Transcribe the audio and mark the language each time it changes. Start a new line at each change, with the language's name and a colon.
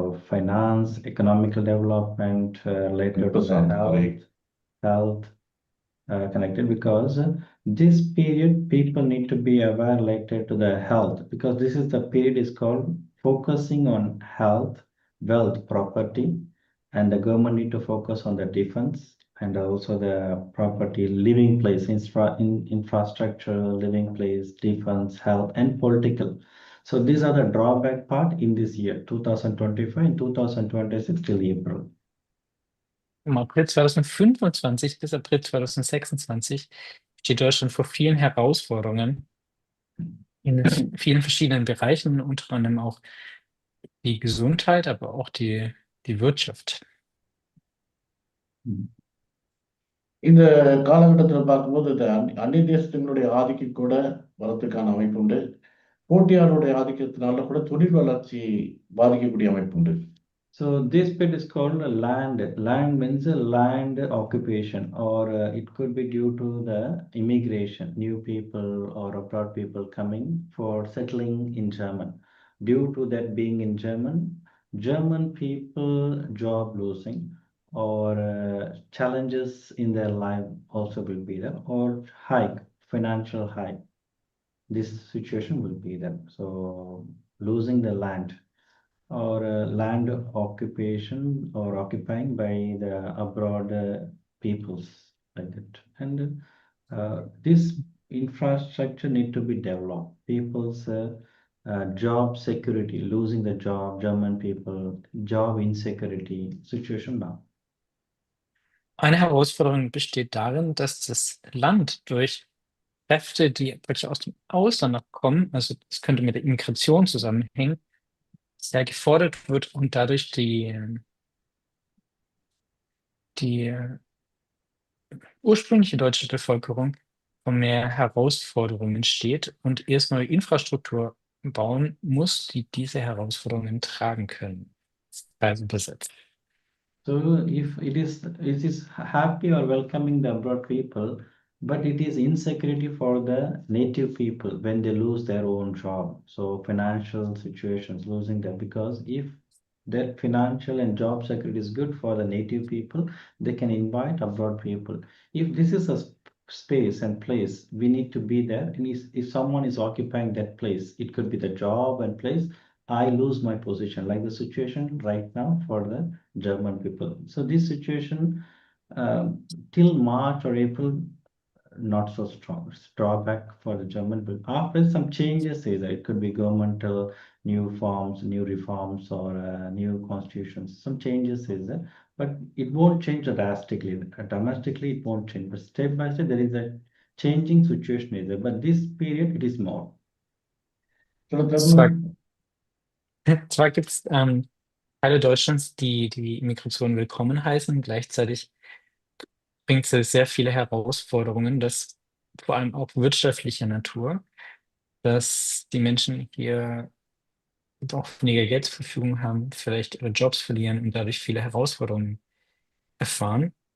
English: finance, economical development, related to the health connected, because this period people need to be aware related to the health, because this is the period is called focusing on health, wealth, property, and the government need to focus on the defense and also the property, living place, infrastructure, living place, defense, health, and political. So these are the drawback part in this year, 2025 and 2026 till April.
German: Im April 2025 bis April 2026 steht Deutschland vor vielen Herausforderungen in vielen verschiedenen Bereichen, unter anderem auch die Gesundheit, aber auch die Wirtschaft.
Tamil: இந்த காலகட்டத்தில் பார்க்கும்போது இந்த அந்நிய தேசத்தினுடைய ஆதிக்கம் கூட வரத்துக்கான அமைப்பு உண்டு. போட்டியாளருடைய ஆதிக்கத்தினால கூட தொழில் வளர்ச்சி பாதிக்கக்கூடிய அமைப்பு உண்டு.
English: So this bit is called land. Land means land occupation, or it could be due to the immigration, new people or abroad people coming for settling in German. Due to that being in German people job losing or challenges in their life also will be there, or financial hike. This situation will be there. So losing the land or land occupation or occupying by the abroad peoples like that. And this infrastructure need to be developed. People's job security, losing the job, German people, job insecurity situation now.
German: Eine Herausforderung besteht darin, dass das Land durch Kräfte, die praktisch aus dem Ausland noch kommen, also das könnte mit der Immigration zusammenhängen, sehr gefordert wird und dadurch die ursprüngliche deutsche Bevölkerung vor mehr Herausforderungen steht und erst neue Infrastruktur bauen muss, die diese Herausforderungen tragen können. Also übersetzt.
English: So if it is happy or welcoming the abroad people, but it is insecurity for the native people when they lose their own job. So financial situations losing that, because if that financial and job security is good for the native people, they can invite abroad people. If this is a space and place, we need to be there. And if someone is occupying that place, it could be the job and place. I lose my position, like the situation right now for the German people. So this situation till March or April, not so strong. It's drawback for the German people. After some changes, is it could be governmental new forms, new reforms, or new constitutions. Some changes is there, but it won't change drastically. Domestically, it won't change, but step by step, there is a changing situation is there. But this period, it is more.
German: Zwar gibt es Teile Deutschlands, die die Migration willkommen heißen. Gleichzeitig bringt sie sehr viele Herausforderungen, das vor allem auch wirtschaftlicher Natur, dass die Menschen hier auch weniger Geld zur Verfügung haben, vielleicht ihre Jobs verlieren und dadurch viele Herausforderungen erfahren.